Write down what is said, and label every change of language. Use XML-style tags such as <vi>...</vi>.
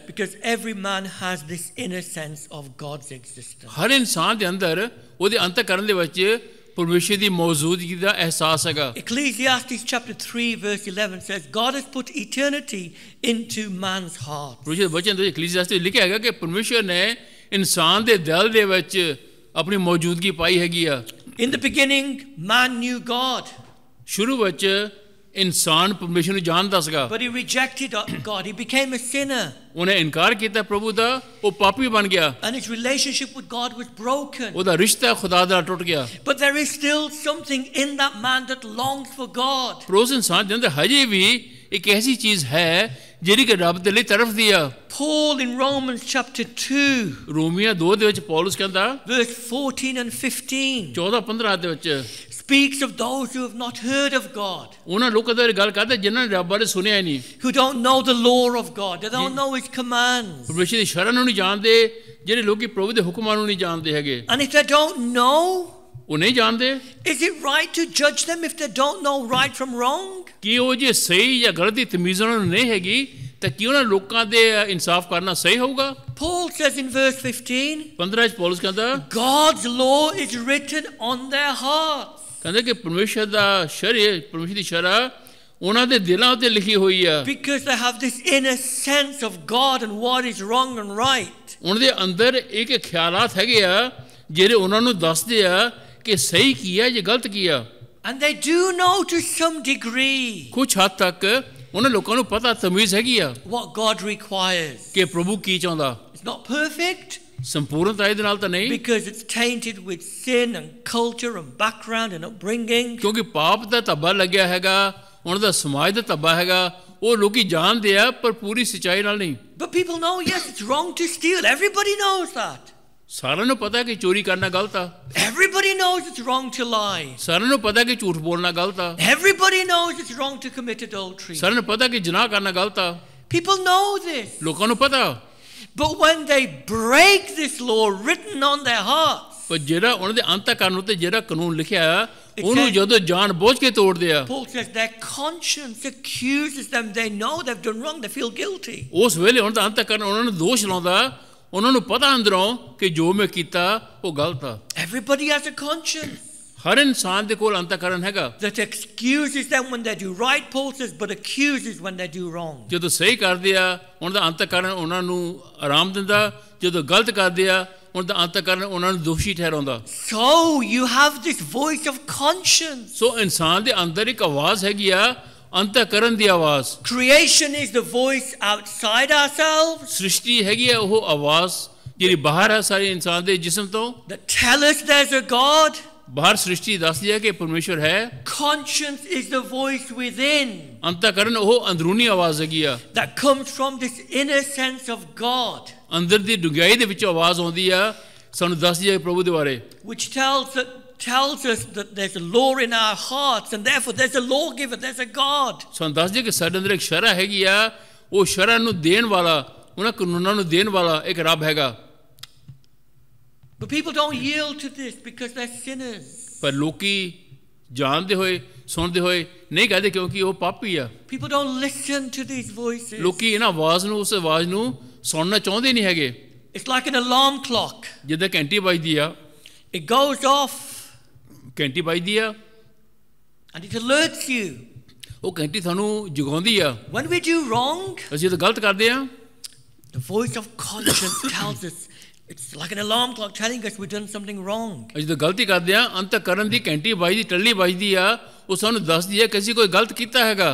<en>because every man has this inner sense of God's existence.</en> <pa>ਹਰ ਇਨਸਾਨ ਦੇ ਅੰਦਰ ਉਹਦੇ ਅੰਤःਕਰਨ ਦੇ ਵਿੱਚ ਪਰਮੇਸ਼ਰ ਦੀ ਮੌਜੂਦਗੀ ਦਾ ਅਹਿਸਾਸ ਹੈਗਾ।</pa> <en>Ecclesiastes chapter 3 verse 11 says, God has put eternity into man's heart.</en> <pa>ਪਰਮੇਸ਼ਰ ਦੇ ਵਚਨ ਵਿੱਚ ਇਕਲੀਸੀਆਸtes ਵਿੱਚ ਲਿਖਿਆ ਹੈਗਾ ਕਿ ਪਰਮੇਸ਼ਰ ਨੇ ਇਨਸਾਨ ਦੇ ਦਿਲ ਦੇ ਵਿੱਚ ਆਪਣੀ ਮੌਜੂਦਗੀ ਪਾਈ ਹੈਗੀ ਆ।</pa> <en>In the beginning, man knew God.</en> <pa>ਸ਼ੁਰੂ ਵਿੱਚ ਇਨਸਾਨ ਪਰਮੇਸ਼ਰ ਨੂੰ ਜਾਣਦਾ ਸੀਗਾ,</pa> <en>But he rejected God. He became a sinner.</en> <pa>ਉਹਨੇ ਇਨਕਾਰ ਕੀਤਾ ਪ੍ਰਭੂ ਦਾ, ਉਹ ਪਾਪੀ ਬਣ ਗਿਆ,</pa> <en>And his relationship with God was broken.</en> <pa>ਉਹਦਾ ਰਿਸ਼ਤਾ ਖੁਦਾ ਨਾਲ ਟੁੱਟ ਗਿਆ।</pa> <en>But there is still something in that man that longs for God.</en> <pa>ਪਰ ਉਸ ਇਨਸਾਨ ਦੇ ਅੰਦਰ ਹਜੇ ਵੀ ਇੱਕ ਐਸੀ ਚੀਜ਼ ਹੈ ਜਿਹੜੀ ਕਿ ਰੱਬ ਦੇ ਲਈ ਤਰਫਦੀ ਆ।</pa> <en>Paul in Romans chapter 2,</en> <pa>ਰੋਮੀਆਂ 2 ਦੇ ਵਿੱਚ ਪੌਲਸ ਕਹਿੰਦਾ</pa> <en>verse 14 and 15,</en> <pa>14-15 ਦੇ ਵਿੱਚ</pa> <en>speaks of those who have not heard of God,</en> <pa>ਉਹਨਾਂ ਲੋਕਾਂ ਦੀ ਗੱਲ ਕਰਦਾ ਜਿਨ੍ਹਾਂ ਨੇ ਰੱਬ ਬਾਰੇ ਸੁਣਿਆ ਹੀ ਨਹੀਂ,</pa> <en>who don't know the law of God, they don't know his commands.</en> <pa>ਪਰਮੇਸ਼ਰ ਦੀ ਸ਼ਰਨ ਨੂੰ ਨਹੀਂ ਜਾਣਦੇ, ਜਿਹੜੇ ਲੋਕੀ ਪ੍ਰਭੂ ਦੇ ਹੁਕਮਾਂ ਨੂੰ ਨਹੀਂ ਜਾਣਦੇ ਹੈਗੇ।</pa> <en>And if they don't know,</en> <pa>ਉਹ ਨਹੀਂ ਜਾਣਦੇ,</pa> <en>is it right to judge them if they don't know right from wrong?</en> <pa>ਕਿ ਉਹ ਜੇ ਸਹੀ ਜਾਂ ਗਲਤ ਦੀ ਤਮੀਜ਼ ਉਹਨਾਂ ਨੂੰ ਨਹੀਂ ਹੈਗੀ ਤਾਂ ਕੀ ਉਹਨਾਂ ਲੋਕਾਂ ਦੇ ਇਨਸਾਫ ਕਰਨਾ ਸਹੀ ਹੋਊਗਾ?</pa> <en>Paul says in verse 15,</en> <pa>15 ਚ ਪੌਲਸ ਕਹਿੰਦਾ</pa> <en>God's law is written on their hearts.</en> <pa>ਕਹਿੰਦਾ ਕਿ ਪਰਮੇਸ਼ਰ ਦਾ ਸ਼ਰੀਅਤ, ਪਰਮੇਸ਼ਰ ਦੀ ਸ਼ਰਅ ਉਹਨਾਂ ਦੇ ਦਿਲਾਂ ਉੱਤੇ ਲਿਖੀ ਹੋਈ ਆ,</pa> <en>Because they have this inner sense of God and what is wrong and right.</en> <pa>ਉਹਨਾਂ ਦੇ ਅੰਦਰ ਇੱਕ ਖਿਆਲਾਤ ਹੈਗੇ ਆ ਜਿਹੜੇ ਉਹਨਾਂ ਨੂੰ ਦੱਸਦੇ ਆ ਕਿ ਸਹੀ ਕੀ ਹੈ ਜਾਂ ਗਲਤ ਕੀ ਆ।</pa> <en>And they do know to some degree</en> <pa>ਕੁਝ ਹੱਦ ਤੱਕ ਉਹਨਾਂ ਲੋਕਾਂ ਨੂੰ ਪਤਾ ਤਮੀਜ਼ ਹੈਗੀ ਆ</pa> <en>what God requires.</en> <pa>ਕਿ ਪ੍ਰਭੂ ਕੀ ਚਾਹੁੰਦਾ।</pa> <en>It's not perfect</en> <pa>ਸੰਪੂਰਨਤਾ ਇਹਦੇ ਨਾਲ ਤਾਂ ਨਹੀਂ,</pa> <en>because it's tainted with sin and culture and background and upbringing.</en> <pa>ਕਿਉਂਕਿ ਪਾਪ ਦਾ ਧੱਬਾ ਲੱਗਿਆ ਹੈਗਾ, ਉਹਨਾਂ ਦਾ ਸਮਾਜ ਦਾ ਧੱਬਾ ਹੈਗਾ, ਉਹ ਲੋਕੀ ਜਾਣਦੇ ਆ ਪਰ ਪੂਰੀ ਸੱਚਾਈ ਨਾਲ ਨਹੀਂ।</pa> <en>But people know, yes, it's wrong to steal. Everybody knows that.</en> <pa>ਸਾਰਿਆਂ ਨੂੰ ਪਤਾ ਕਿ ਚੋਰੀ ਕਰਨਾ ਗਲਤ ਆ,</pa> <en>Everybody knows it's wrong to lie.</en> <pa>ਸਾਰਿਆਂ ਨੂੰ ਪਤਾ ਕਿ ਝੂਠ ਬੋਲਣਾ ਗਲਤ ਆ,</pa> <en>Everybody knows it's wrong to commit adultery.</en> <pa>ਸਾਰਿਆਂ ਨੂੰ ਪਤਾ ਕਿ ਜ਼ਨਾ ਕਰਨਾ ਗਲਤ ਆ,</pa> <en>People know this.</en> <pa>ਲੋਕਾਂ ਨੂੰ ਪਤਾ।</pa> <en>But when they break this law written on their hearts,</en> <pa>ਪਰ ਜਿਹੜਾ ਉਹਨਾਂ ਦੇ ਅੰਤःਕਰਨ ਉੱਤੇ ਜਿਹੜਾ ਕਾਨੂੰਨ ਲਿਖਿਆ ਉਹਨੂੰ ਜਦੋਂ ਜਾਣ ਬੁੱਝ ਕੇ ਤੋੜਦੇ ਆ,</pa> <en>Paul says their conscience accuses them. They know they've done wrong. They feel guilty.</en> <pa>ਉਸ ਵੇਲੇ ਉਹਨਾਂ ਦਾ ਅੰਤःਕਰਨ ਉਹਨਾਂ ਨੂੰ ਦੋਸ਼ ਲਾਉਂਦਾ, ਉਹਨਾਂ ਨੂੰ ਪਤਾ ਅੰਦਰੋਂ ਕਿ ਜੋ ਮੈਂ ਕੀਤਾ ਉਹ ਗਲਤ ਆ।</pa> <en>Everybody has a conscience</en> <pa>ਹਰ ਇਨਸਾਨ ਦੇ ਕੋਲ ਅੰਤःਕਰਨ ਹੈਗਾ</pa> <en>that excuses them when they do right, Paul says, but accuses when they do wrong.</en> <pa>ਜਦੋਂ ਸਹੀ ਕਰਦੇ ਆ ਉਹਨਾਂ ਦਾ ਅੰਤःਕਰਨ ਉਹਨਾਂ ਨੂੰ ਆਰਾਮ ਦਿੰਦਾ, ਜਦੋਂ ਗਲਤ ਕਰਦੇ ਆ ਉਹਨਾਂ ਦਾ ਅੰਤःਕਰਨ ਉਹਨਾਂ ਨੂੰ ਦੋਸ਼ੀ ਠਹਿਰਾਉਂਦਾ।</pa> <en>So you have this voice of conscience.</en> <pa>ਸੋ ਇਨਸਾਨ ਦੇ ਅੰਦਰ ਇੱਕ ਆਵਾਜ਼ ਹੈਗੀ ਆ, ਅੰਤःਕਰਨ ਦੀ ਆਵਾਜ਼।</pa> <en>Creation is the voice outside ourselves</en> <pa>ਸ੍ਰਿਸ਼ਟੀ ਹੈਗੀ ਆ ਉਹ ਆਵਾਜ਼ ਜਿਹੜੀ ਬਾਹਰ ਹੈ ਸਾਰੇ ਇਨਸਾਨ ਦੇ ਜਿਸਮ ਤੋਂ,</pa> <en>that tell us there's a God.</en> <pa>ਬਾਹਰ ਸ੍ਰਿਸ਼ਟੀ ਦੱਸਦੀ ਹੈ ਕਿ ਪਰਮੇਸ਼ਰ ਹੈ।</pa> <en>Conscience is the voice within</en> <pa>ਅੰਤःਕਰਨ ਉਹ ਅੰਦਰੂਨੀ ਆਵਾਜ਼ ਹੈਗੀ ਆ,</pa> <en>that comes from this inner sense of God,</en> <pa>ਅੰਦਰ ਦੀ ਡੂੰਘਾਈ ਦੇ ਵਿੱਚ ਆਵਾਜ਼ ਆਉਂਦੀ ਆ, ਸਾਨੂੰ ਦੱਸਦੀ ਹੈ ਪ੍ਰਭੂ ਦੇ ਬਾਰੇ,</pa> <en>which tells us that there's a law in our hearts and therefore there's a lawgiver, there's a God.</en> <pa>ਸਾਨੂੰ ਦੱਸਦੀ ਹੈ ਕਿ ਸਾਡੇ ਅੰਦਰ ਇੱਕ ਸ਼ਰਅ ਹੈਗੀ ਆ, ਉਹ ਸ਼ਰਅ ਨੂੰ ਦੇਣ ਵਾਲਾ, ਉਹਨਾਂ ਕਾਨੂੰਨਾਂ ਨੂੰ ਦੇਣ ਵਾਲਾ ਇੱਕ ਰੱਬ ਹੈਗਾ।</pa> <en>But people don't yield to this because they're sinners.</en> <pa>ਪਰ ਲੋਕੀ ਜਾਣਦੇ ਹੋਏ ਸੁਣਦੇ ਹੋਏ ਨਹੀਂ ਕਹਦੇ ਕਿਉਂਕਿ ਉਹ ਪਾਪੀ ਆ।</pa> <en>People don't listen to these voices.</en> <pa>ਲੋਕੀ ਇਹਨਾਂ ਆਵਾਜ਼ ਨੂੰ, ਉਸ ਆਵਾਜ਼ ਨੂੰ ਸੁਣਨਾ ਚਾਹੁੰਦੇ ਨਹੀਂ ਹੈਗੇ।</pa> <en>It's like an alarm clock.</en> <pa>ਜਿੱਦਾਂ ਘੰਟੀ ਵੱਜਦੀ ਆ,</pa> <en>It goes off</en> <pa>ਘੰਟੀ ਵੱਜਦੀ ਆ</pa> <en>and it alerts you.</en> <pa>ਉਹ ਘੰਟੀ ਤੁਹਾਨੂੰ ਜਗਾਉਂਦੀ ਆ।</pa> <en>When we do wrong,</en> <pa>ਅਸੀਂ ਤਾਂ ਗਲਤ ਕਰਦੇ ਆ,</pa> <en>the voice of conscience tells us, it's like an alarm clock telling us we've done something wrong.</en> <pa>ਅਸੀਂ ਤਾਂ ਗਲਤੀ ਕਰਦੇ ਆ, ਅੰਤःਕਰਨ ਦੀ ਘੰਟੀ ਵੱਜਦੀ, ਟੱਲੀ ਵੱਜਦੀ ਆ, ਉਹ ਸਾਨੂੰ ਦੱਸਦੀ ਹੈ ਕਿ ਅਸੀਂ ਕੋਈ ਗਲਤ ਕੀਤਾ ਹੈਗਾ।</pa>